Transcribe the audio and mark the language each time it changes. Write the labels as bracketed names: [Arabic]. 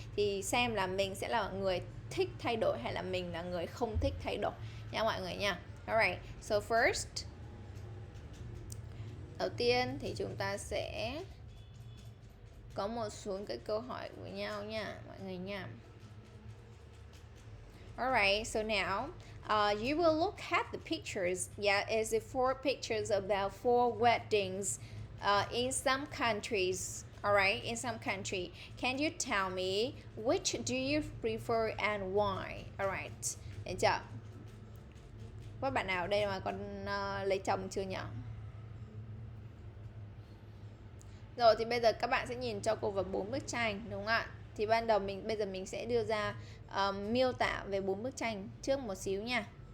[Vietnamese] Thì xem là mình sẽ là người thích thay đổi hay là mình là người không thích thay đổi nha mọi người nha. [English] Alright, so first, [Vietnamese] đầu tiên thì chúng ta sẽ có một số cái câu hỏi với nhau nha mọi người nha. [English] Alright, so now you will look at the pictures. Yeah, it's 4 pictures about 4 weddings in some countries. Alright, in some country. Can you tell me which do you prefer and why? [Vietnamese] Alright, được chưa? Có bạn nào đây mà còn lấy chồng chưa nhỉ? Rồi thì bây giờ các bạn sẽ nhìn cho cô vào 4 bức tranh, đúng không ạ? Thì bây giờ mình sẽ đưa ra miêu tả về 4 bức tranh trước một xíu nha.